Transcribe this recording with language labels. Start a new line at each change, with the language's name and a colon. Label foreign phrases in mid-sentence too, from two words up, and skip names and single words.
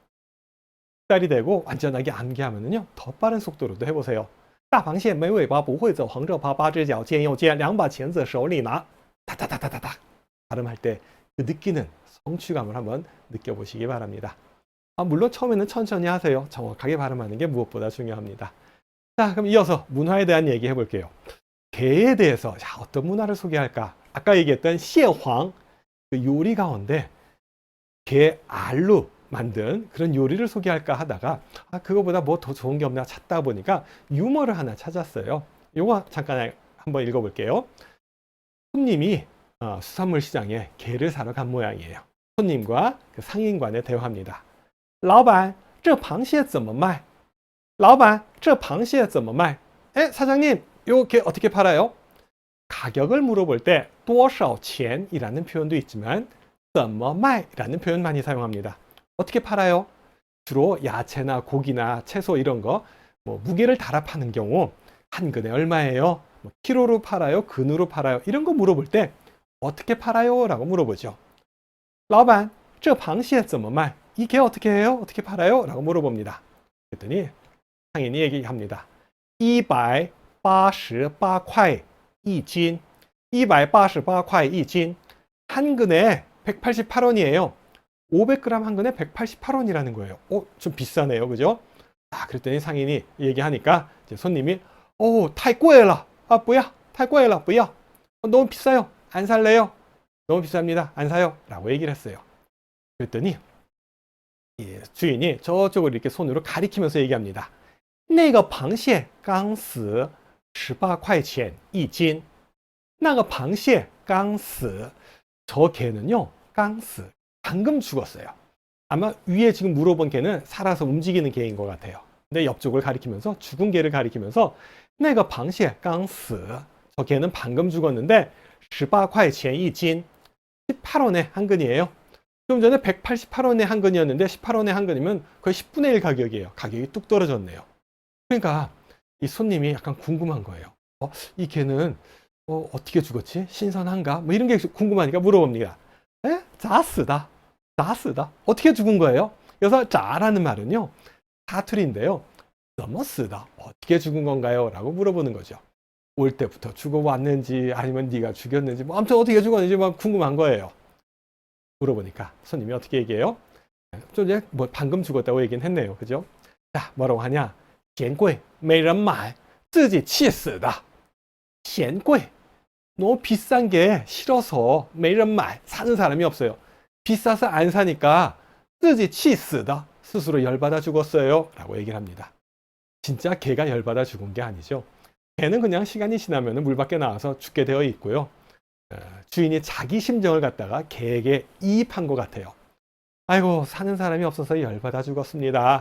Korean: 딸이 되고 완전하게 암기하면요 더 빠른 속도로도 해보세요.
Chinese: 大螃蟹没尾巴不会走横着爬八只脚尖又尖两把钳子手里拿. 다다다다다다.
Korean: 발음할 때 그 느끼는 성취감을 한번 느껴보시기 바랍니다. 물론 처음에는 천천히 하세요. 정확하게 발음하는 게 무엇보다 중요합니다. 자, 그럼 이어서 문화에 대한 얘기 해볼게요. 개에 대해서 어떤 문화를 소개할까? 아까 얘기했던 시에황 그 요리 가운데 개 알로 만든 그런 요리를 소개할까 하다가 그거보다 뭐 더 좋은 게 없나 찾다 보니까 유머를 하나 찾았어요. 요거 잠깐 한번 읽어볼게요. 손님이 수산물 시장에 게를 사러 간 모양이에요. 손님과 그 상인관에 대화합니다.
Chinese: 老板,这螃蟹怎么卖? 老板,这螃蟹怎么卖?
Korean: 사장님, 요 게 어떻게 팔아요? 가격을 물어볼 때
Chinese: 多少钱
Korean: 이라는 표현도 있지만
Chinese: 怎么卖
Korean: 라는 표현 많이 사용합니다. 어떻게 팔아요? 주로 야채나 고기나 채소 이런 거 무게를 달아 파는 경우 한 근에 얼마예요? 키로로 팔아요? 근으로 팔아요? 이런 거 물어볼 때 어떻게 팔아요? 라고 물어보죠.
Chinese: 老板,这螃蟹怎么卖?
Korean: 이 게 어떻게 해요? 어떻게 팔아요? 라고 물어봅니다. 그랬더니 상인이 얘기합니다.
Chinese: 188 块一斤. 188块一斤.
Korean: 한 근에 188원이에요. 500g 한 근에 188원이라는 거예요. 좀 비싸네요. 그죠? 그랬더니 상인이 얘기하니까 이제 손님이
Chinese: 太贵了. 不要. 太贵了. 不要.
Korean: 너무 비싸요. 안 살래요. 너무 비쌉니다. 안 사요. 라고 얘기를 했어요. 그랬더니 주인이 저쪽을 이렇게 손으로 가리키면서 얘기합니다.
Chinese: 那个螃蟹刚死18块钱一斤. 那个螃蟹刚死.
Korean: 저 개는요.
Chinese: 刚死.
Korean: 방금 죽었어요. 아마 위에 지금 물어본 개는 살아서 움직이는 개인 것 같아요. 내 옆쪽을 가리키면서 죽은 개를 가리키면서
Chinese: 那个螃蟹刚死.
Korean: 저 개는 방금 죽었는데
Chinese: 18块钱一斤.
Korean: 18원의 한근이에요. 좀 전에 188원의 한근이었는데 18원의 한근이면 거의 10분의 1 가격이에요. 가격이 뚝 떨어졌네요. 그러니까 이 손님이 약간 궁금한 거예요. 이 개는 어떻게 죽었지? 신선한가? 뭐 이런 게 궁금하니까 물어봅니다. 에? 자스다. 자스다. 어떻게 죽은 거예요? 그래서 자라는 말은요. 사투리인데요. 너무 쓰다. 어떻게 죽은 건가요? 라고 물어보는 거죠. 올 때부터 죽어왔는지 아니면 네가 죽였는지 뭐 아무튼 어떻게 죽었는지 막 궁금한 거예요. 물어보니까 손님이 어떻게 얘기해요? 좀 이제 뭐 방금 죽었다고 얘기는 했네요. 그죠? 자, 뭐라고 하냐?
Chinese: 嫌贵没人买自己气死的嫌贵
Korean: 너무 비싼 게 싫어서
Chinese: 没人买
Korean: 사는 사람이 없어요. 비싸서 안 사니까
Chinese: 自己气死的
Korean: 스스로 열받아 죽었어요. 라고 얘기를 합니다. 진짜 개가 열받아 죽은 게 아니죠. 개는 그냥 시간이 지나면 물 밖에 나와서 죽게 되어 있고요. 주인이 자기 심정을 갖다가 개에게 이입한 것 같아요. 아이고 사는 사람이 없어서 열받아 죽었습니다.